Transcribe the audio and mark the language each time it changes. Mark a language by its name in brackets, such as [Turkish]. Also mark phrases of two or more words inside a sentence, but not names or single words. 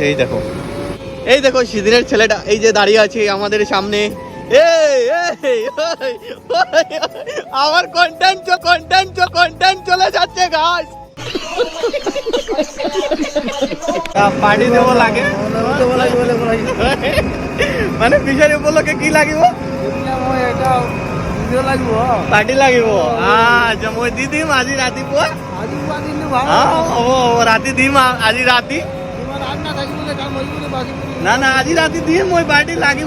[Bangla] এই দেখো সিদিনের ছেলেটা এই যে দাঁড়িয়ে আছে আমাদের সামনে। আমার কন্টেন্ট চলে যাচ্ছে গাইস। পার্টি দেবো লাগে মানে ফিশারি উপলক্ষে [Assamese] কি লাগিব? পার্টি লাগিব। আচ্ছা মই দি দিম আজি ৰাতিপুৱা। ৰাতি দিম, আজি ৰাতি না আজি ৰাতি দিম মই, পাৰ্টি লাগিব।